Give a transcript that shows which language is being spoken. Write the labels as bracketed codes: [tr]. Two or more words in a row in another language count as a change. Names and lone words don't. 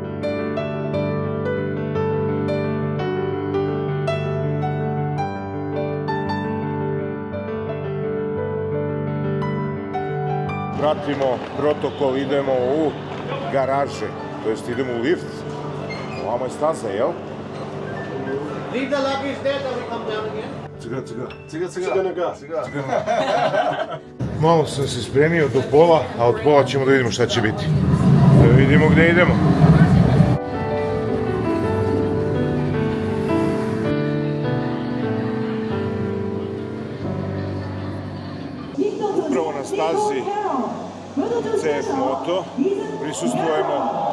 [sr] Pratimo protokol, idemo u garaže, to jest idemo u lift. Ovamo je staza, jel? [en] Leave the luggage there, then we come down again. [sr] Ciga. Malo sam se spremio do pola, a od pola ćemo da vidimo šta će biti. Da vidimo gde idemo. Upravo na stazi CF Moto prisustvujemo.